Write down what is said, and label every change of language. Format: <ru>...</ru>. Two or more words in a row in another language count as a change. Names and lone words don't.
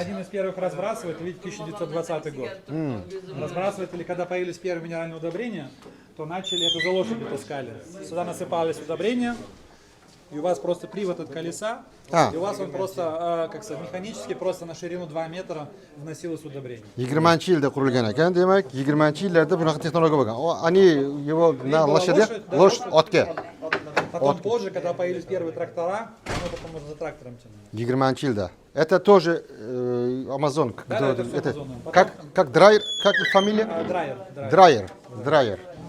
<ru>Один из первых разбрасывателей, видите, 1920 год. Разбрасыватели, когда появились первые минеральные удобрения, то начали это за лошади таскали. Сюда насыпались удобрения, и у вас просто привод от колеса, и у вас он просто, механически просто на ширину 2 метра вносилось удобрение.</ru> <uz>20-yilda qurilgan ekan, demak 20-yillarda bunaqa texnologiya bo'lgan.</uz> <ru>Они его на лошадях, лошадь otga. Потом позже, когда появились первые трактора, оно потом уже за трактором тянуло. 20-yilda. Это тоже Amazon. Да, это все Amazon. Как Драйер, как фамилия? Драйер.</ru>